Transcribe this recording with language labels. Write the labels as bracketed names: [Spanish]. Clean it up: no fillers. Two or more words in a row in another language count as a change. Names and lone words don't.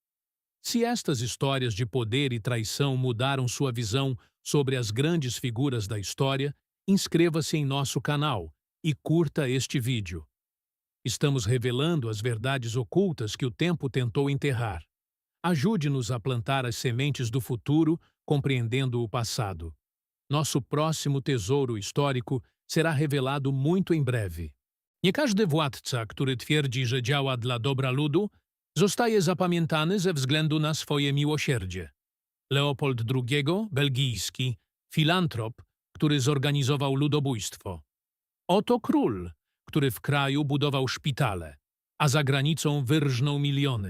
[Portuguese] Se estas histórias de poder e traição mudaram sua visão sobre as grandes figuras da história, inscreva-se em nosso canal e curta este vídeo. Estamos revelando as verdades ocultas que o tempo tentou enterrar. Ajude-nos a plantar as sementes do futuro, compreendendo o passado. Nosso próximo tesouro histórico será revelado muito em breve. [Polish] Nie każdy władca, który twierdzi, że działa dla dobra ludu, zostaje zapamiętany ze względu na swoje miłosierdzie. Leopold II, belgijski, filantrop, który zorganizował ludobójstwo. Oto król, który w kraju budował szpitale, a za granicą wyrżnął miliony.